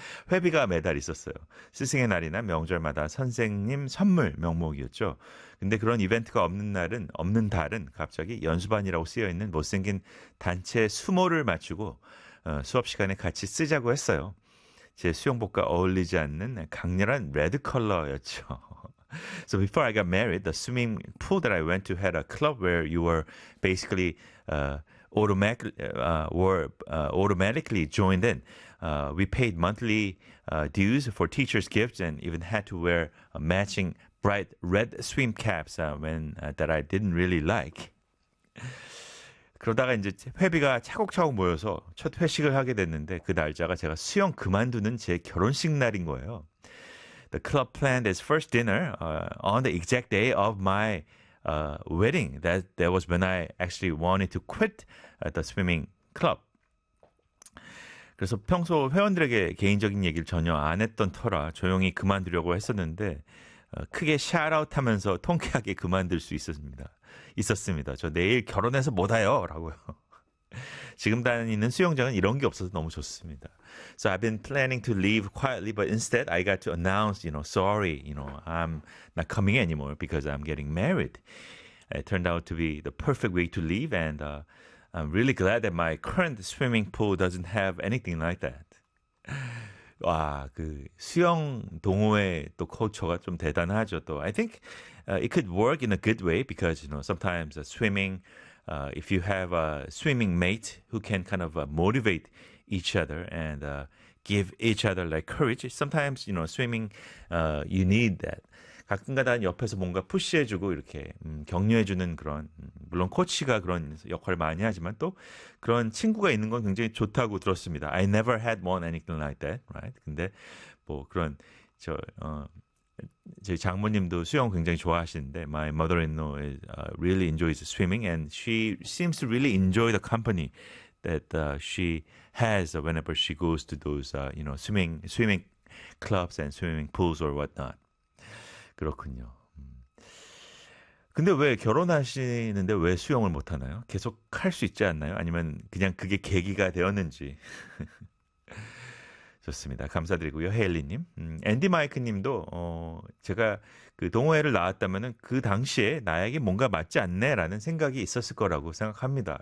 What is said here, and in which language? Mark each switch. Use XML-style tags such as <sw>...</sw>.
<ko>회비가 매달 있었어요. 스승의 날이나 명절마다 선생님 선물 명목이었죠. 근데 그런 이벤트가 없는 달은 갑자기 연수반이라고 쓰여있는 못생긴 단체 수모를 맞추고 수업 시간에 같이 쓰자고 했어요. 제 수영복과 어울리지 않는 강렬한 레드 컬러였죠.</ko> <en>So before I got married, the swimming pool that I went to had a club where you were basically automatically joined in. We paid monthly dues for teachers' gifts and even had to wear matching bright red swim caps that I didn't really like.</en> <ko>그러다가 이제 회비가 차곡차곡 모여서 첫 회식을 하게 됐는데 그 날짜가 제가 수영 그만두는 제 결혼식 날인 거예요.</ko> <en>The club planned its first dinner on the exact day of my wedding. That was when I actually wanted to quit the swimming club.</en> <ko>그래서 평소 회원들에게 개인적인 얘기를 전혀 안 했던 터라 조용히 그만두려고 했었는데 크게 샷아웃 하면서 통쾌하게 그만둘 수 있었습니다. 저 내일 결혼해서 못 와요. 라고요. 지금 다니는 수영장은 이런 게 없어서 너무 좋습니다.</ko> <en>So I've been planning to leave quietly, but instead I got to announce, you know, sorry, you know, I'm not coming anymore because I'm getting married. It turned out to be the perfect way to leave, and I'm really glad that my current swimming pool doesn't have anything like that.</en> <ko>와, 그 수영 동호회 또 코처가 좀 대단하죠.</ko> <en>또 I think it could work in a good way because you know sometimes swimming, if you have a swimming mate who can kind of motivate each other and give each other like courage. Sometimes you know swimming, you need that.</en> <ko>가끔가다 옆에서 뭔가 푸시해주고 이렇게 격려해주는 그런 물론 코치가 그런 역할을 많이 하지만 또 그런 친구가 있는 건 굉장히 좋다고 들었습니다.</ko> <en>I never had one anything like that, right?</en> <ko>근데 뭐 그런 저희 장모님도 수영 굉장히 좋아하시는데</ko> <en>My mother-in-law is, really enjoys swimming and she seems to really enjoy the company that she has whenever she goes to those you know swimming clubs and swimming pools or whatnot.</en> <ko>그렇군요. 근데 왜 결혼하시는데 왜 수영을 못하나요? 계속 할 수 있지 않나요? 아니면 그냥 그게 계기가 되었는지. 좋습니다. 감사드리고요. 헤일리님. 앤디 마이크님도 제가 그 동호회를 나왔다면 그 당시에 나에게 뭔가 맞지 않네라는 생각이 있었을 거라고 생각합니다.</ko>